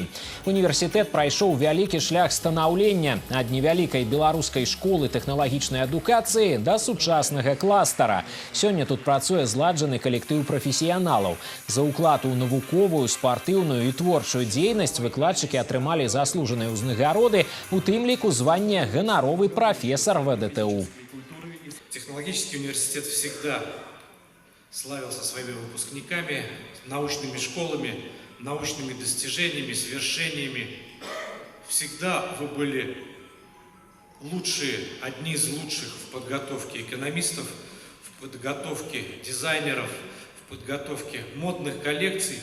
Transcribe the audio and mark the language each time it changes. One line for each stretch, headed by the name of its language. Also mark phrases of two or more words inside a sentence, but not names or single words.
Belarusian: Універсітэт прайшоў вялікі шлях станаўлення ад невялікай беларускай школы тэхналагічнай адукацыі да сучаснага кластара. Сёння тут працуе зладжаны калектыў прафесіяналаў. За ўклад у навуковую, спартыўную і творчую дзейнасць выкладчыкі атрымалі заслужаныя ўзнагароды, у тым ліку звання ганаровы прафесар ВДТУ.
Russian: Технологический университет всегда славился своими выпускниками, научными школами, научными достижениями, свершениями. Всегда вы были лучшие, одни из лучших в подготовке экономистов, в подготовке дизайнеров, в подготовке модных коллекций.